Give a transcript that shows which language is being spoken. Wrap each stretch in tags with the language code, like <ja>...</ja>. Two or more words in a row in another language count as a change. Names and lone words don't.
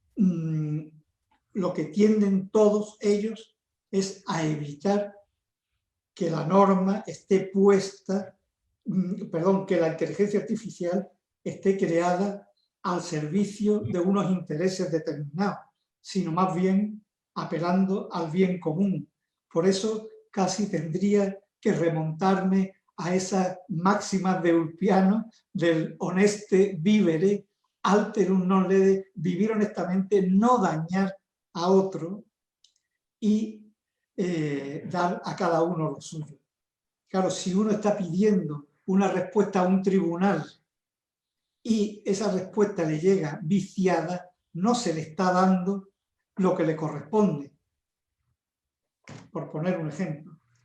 <es>lo que tienden todos ellos es a evitar que la norma esté puesta, que la inteligencia artificial esté creada al servicio de unos intereses determinados, sino más bien apelando al bien común. Por eso casi tendría que remontarme a esas máximas de Ulpiano del</es> <la>honeste vivere, alterum non lede,</la> <es>vivir honestamente, no dañar a otro y dar a cada uno lo suyo. Claro, si uno está pidiendo una respuesta a un tribunal y esa respuesta le llega viciada, no se le está dando lo que le corresponde, por poner un ejemplo.</es>